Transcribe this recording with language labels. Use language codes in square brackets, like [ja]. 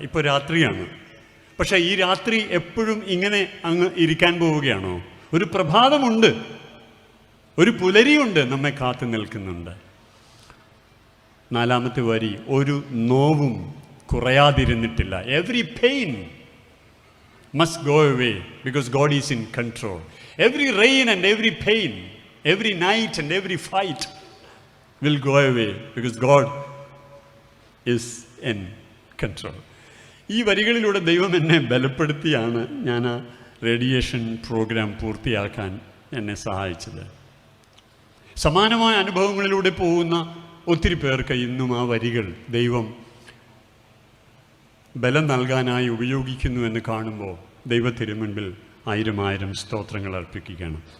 [ml] ഇപ്പോൾ രാത്രിയാണ്, പക്ഷേ ഈ രാത്രി എപ്പോഴും ഇങ്ങനെ അങ്ങ് ഇരിക്കാൻ പോവുകയാണോ? ഒരു പ്രഭാതമുണ്ട്, ഒരു പുലരിയുണ്ട്, നമ്മെ കാത്തു നിൽക്കുന്നുണ്ട്. 4-ാമത്തെ വരി: ഒരു നോവും കുറയാതിരുന്നിട്ടില്ല. [en] Every pain must go away because God is in control. Every rain and every pain, every night and every fight will go away because God is in control. [ml] ഈ വരികളിലൂടെ ദൈവം എന്നെ ബലപ്പെടുത്തിയാണ് ഞാൻ ആ റേഡിയേഷൻ പ്രോഗ്രാം പൂർത്തിയാക്കാൻ എന്നെ സഹായിച്ചത്. സമാനമായ അനുഭവങ്ങളിലൂടെ പോകുന്ന ഒത്തിരി പേർക്ക് ഇന്നും ആ വരികൾ ദൈവം ബലം നൽകാനായി ഉപയോഗിക്കുന്നു എന്ന് കാണുമ്പോൾ ദൈവത്തിരുമുൻപിൽ 1000 സ്തോത്രങ്ങൾ അർപ്പിക്കുകയാണ്.